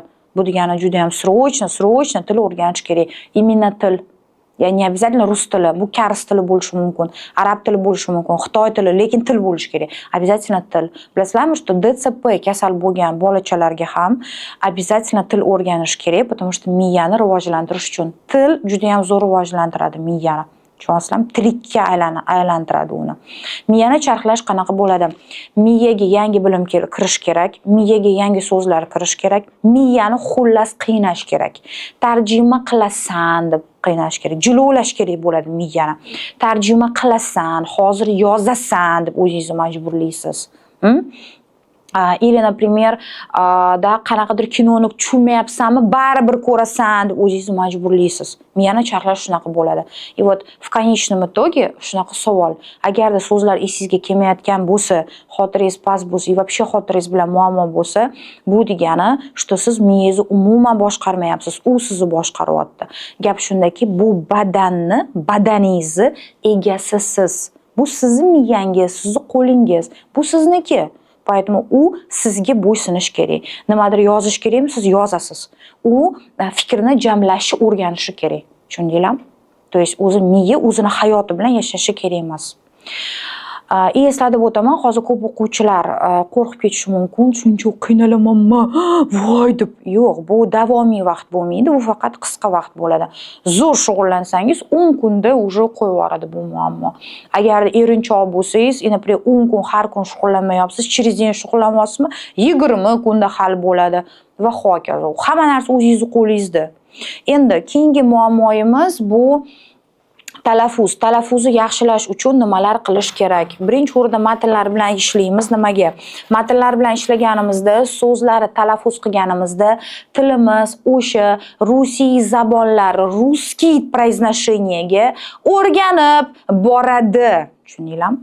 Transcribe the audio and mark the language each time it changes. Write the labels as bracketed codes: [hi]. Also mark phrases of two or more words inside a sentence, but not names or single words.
[uz] Bu degani juda ham срочно til o'rganish kerak. Именно til. Ya'ni обязательно rus tili, bu kars tili bo'lishi mumkin, arab tili bo'lishi mumkin, xitoy tili, lekin til bo'lishi kerak. Обязательно til. Bilasizlarmi, что DCP kasal bo'lgan bolachalarga ham обязательно til o'rganish kerak, [ru] потому что [uz] miyani rivojlantirish uchun. Til juda ham zo'r rivojlantiradi miyani. Tushunyapsizlarmi? Tirikka aylantiradi uni. Miyani charxlash qanaqa bo'ladi? Miyaga yangi bilim kirish kerak, miyaga yangi so'zlar kirish kerak, miyani xullas qiynash kerak. Tarjima qilasan deb qiynash kerak, jilovlash kerak bo'ladi miyani. Tarjima qilasan, hozir yozasan deb o'zingizni majburlaysiz. [ru] Или, например, [uz] qanaqadir kinoni tushunmayapsanmi, baribir ko'rasan deb o'zingizni majburlaysiz. Miyani charxlash shunaqa bo'ladi. [ru] И вот в конечном итоге shunaqa savol. [uz] Agarda so'zlar esingizga kelmayotgan bo'lsa, xotirangiz past bo'lsa, [ru] и вообще [uz] xotirangiz bilan muammo bo'lsa, bu degani, что siz miyangizni umuman boshqarmayapsiz, u sizni boshqaryapti. Gap shundaki, bu badaningizni egasi siz. Bu sizning miyangiz, sizning qo'lingiz, bu sizniki. Поэтому u sizga bo'ysunish kerak. Nimadir yozish kerakmi, siz yozasiz. U fikrni jamlashni o'rganishi kerak. Tushundinglarmi? [ru] То есть [uz] o'zi miya o'zini hayoti bilan yashashi kerak emas. Eslatib o'taman, hozir ko'p o'quvchilar qo'rqib ketishi mumkin, shuncha qiynalamanmi, voy deb. Yo'q, bu davomiy vaqt bo'lmaydi, bu faqat qisqa vaqt bo'ladi. Zo'r shug'ullansangiz 10 kunda уже qo'yib yuboradi bu muammo. Agar erinchoq bo'lsangiz, например, 10 kun har kun shug'ullanmayapsiz, [ru] через день [uz] shug'ullanmayapsizmi, 20 kunda hal bo'ladi va hokazo. Hamma narsa o'zingizning qo'lingizda. Endi keyingi muammoyimiz bu Talaffuzni yaxshilash uchun nimalar qilish kerak? Birinchi o'rinda matnlar bilan ishlaymiz. Nimaga? Matnlar bilan ishlaganimizda, so'zlarni talaffuz qilganimizda tilimiz o'sha rusiy zabonlar, [ru] русский произношениеga [uz] o'rganib boradi. Tushundinglarmi?